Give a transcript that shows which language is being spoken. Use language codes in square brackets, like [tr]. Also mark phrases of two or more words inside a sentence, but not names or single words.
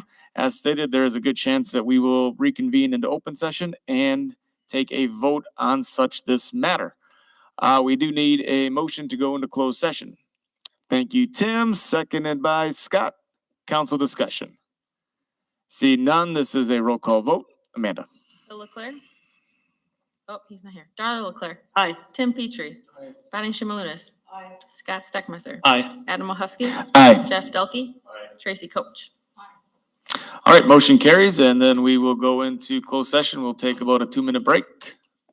[en] As stated, there is a good chance that we will reconvene into open session and take a vote on such this matter. We do need a motion to go into closed session. Thank you, Tim, seconded by Scott. Council discussion. See none, this is a roll call vote. Amanda. Bill Leclerc. Oh, he's not here. Darla Leclerc. Aye. Tim Petrie. Aye. Bonnie Shimalunas. Aye. Scott Steckmeister. Aye. Adam Husky. Aye. Jeff Delkey. Aye. Tracy Coach. All right, motion carries, and then we will go into closed session. We'll take about a 2-minute break.